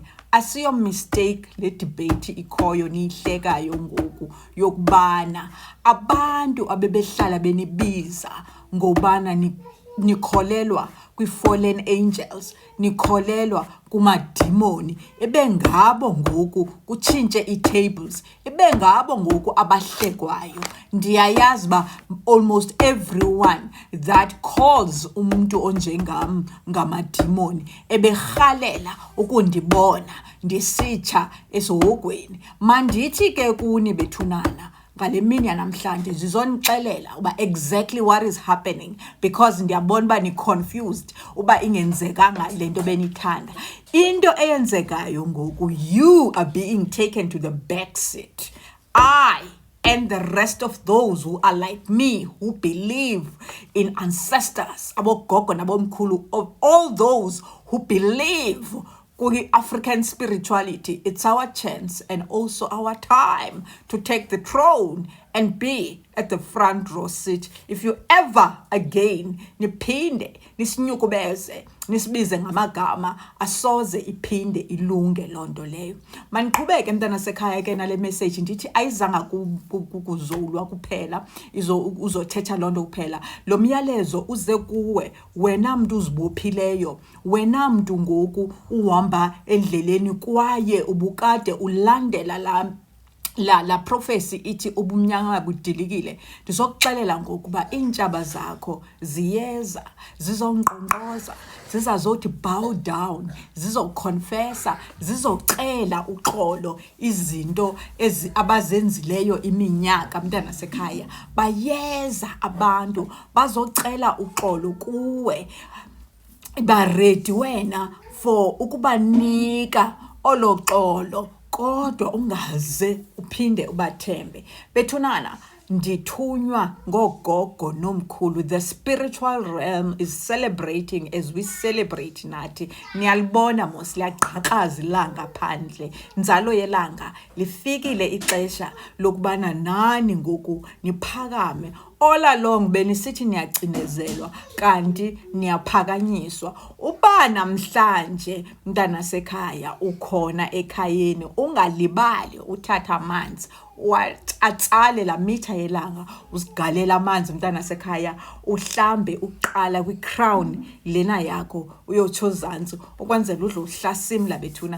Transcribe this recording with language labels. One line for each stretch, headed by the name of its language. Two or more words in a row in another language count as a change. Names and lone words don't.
Xhosa: Asiyo mistake le debate ikhoyo niyihlekayo ngoku yokubana abantu abebehlala benibiza ngobana nikholelwa kwi-fallen angels, nikholelwa kumadimoni, ebengabo ngoku kutshintshe i-tables, ebengabo ngoku abahlekwayo. Ndiyayazi ba
English: almost everyone that calls
Xhosa: umuntu onjengam ngamadimoni eberhalela ukundibona ndisitsha esihogweni. Mandithi ke kuni bethunana ngale mini yanamhlanje zizonixelela uba
English: exactly what is happening
Xhosa: because ndiyabona uba ni-confused uba ingenzekanga le nto benithanda. Into eyenzekayo ngoku,
English: you are being taken to the back seat. I and the rest of those who are like me, who believe in ancestors,
Xhosa: abogogo nabomkhulu,
English: of all those who believe African spirituality, it's our chance and also our time to take the throne and be at the front row seat. If you ever again
Xhosa: niphinde nisinyukubeze nisibize ngamagama, asoze iphinde ilunge lonto leyo. Maniqhubeke mntana sekhaya ke nale message ndithi ayizanga kuzulwa kuphela, uzothetha lonto kuphela. Lo myalezo uze kuwe wena mntu uzibophileyo, wena mntu ngoku uhamba endleleni kwaye ubukade ulandela la prophecy ithi ubumnyama budilikile. Ndizokuxelela ngokuba iintshaba zakho ziyeza, zizongqongqoza, zizazothi
English: bow down,
Xhosa: zizoconfessa, zizocela uxolo izinto abazenzileyo iminyaka mntana sekhaya. Bayeza abantu bazocela uxolo kuwe. Baredi wena for ukubanika oloxolo kodwa ungaze uphinde ubathembe. Bethunana ndithunywa ngogogo nomkhulu.
English: The spiritual realm is celebrating as we celebrate nathi.
Xhosa: Niyalibona mos liyaqhaqhaza ilanga phandle. Nzalo yelanga lifikile ixesha lokubana nani ngoku niphakame. All along benisithi niyacinezelwa kanti niyaphakanyiswa. Uba namhlanje mntana sekhaya ukhona ekhayeni, ungalibali uthatha amanzi atsale la mitha yelanga, usigalela amanzi mntana sekhaya, uhlambe uqala kwi-crown lena yakho uyotsho zansi ukwenzela udle uhlasimla bethuna.